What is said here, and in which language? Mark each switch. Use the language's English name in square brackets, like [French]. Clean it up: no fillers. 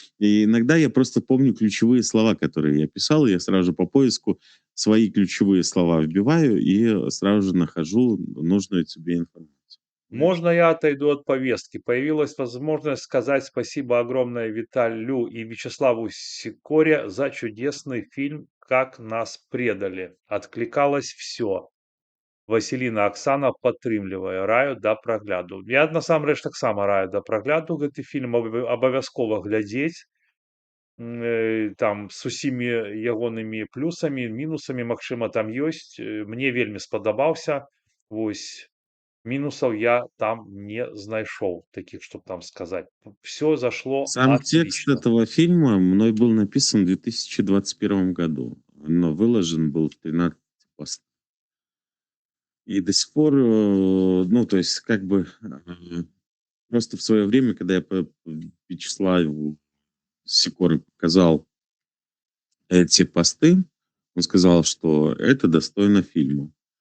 [Russian] И иногда я просто помню ключевые слова, которые я писал. И я сразу же по поиску свои ключевые слова вбиваю и сразу же нахожу нужную тебе информацию. Можно я отойду от повестки? Появилась возможность сказать спасибо огромное Виталю и Вячеславу Сикоре за чудесный фильм «Как нас предали». Откликалось все. [Belarusian] Васіліна Аксана падтрымлівае, раю да прагляду. Я насамрэч таксама раю да прагляду гэты фільм, абавязкова глядзець. Там з усімі ягонымі плюсамі, мінусамі, магчыма, там ёсць. Мне вельмі спадабаўся. Вось мінусаў я там не знайшоў, такіх, чтоб там сказаць. [Russian] Все зашло Сам текст отлично. этого фильма мной был написан в 2021 году, но выложен был в 13 постах. И до сих пор, ну, то есть, как бы, просто в свое время, когда я Вячеславу Сикору показал эти посты, он сказал, что это достойно фильма.